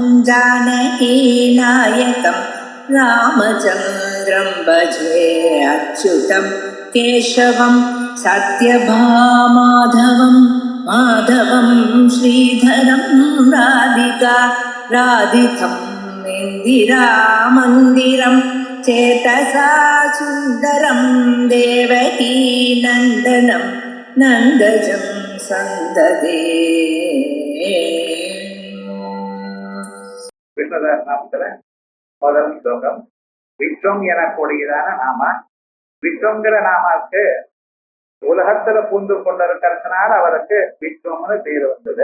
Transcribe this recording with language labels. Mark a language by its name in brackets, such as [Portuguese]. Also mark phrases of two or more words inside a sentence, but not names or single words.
[Sanskrit] जानकीनायकं रामचन्द्रं भजे अच्युतं केशवं सत्यभामाधवं माधवं श्रीधरं राधिका राधितं इन्दिरामन्दिरं चेतसा सुन्दरं देवकी नन्दनं नन्दजं सन्ददे. [Tamil] விஸ்வதாசனாமத்துல முதல் ஸ்லோகம். விஸ்வம் எனக்கூடியதான நாம. விஸ்வங்கிற நாமாவுக்கு உலகத்துல பூந்து கொண்டிருக்கிறதுனால அவருக்கு விஸ்வம்னு பேர் வந்தது.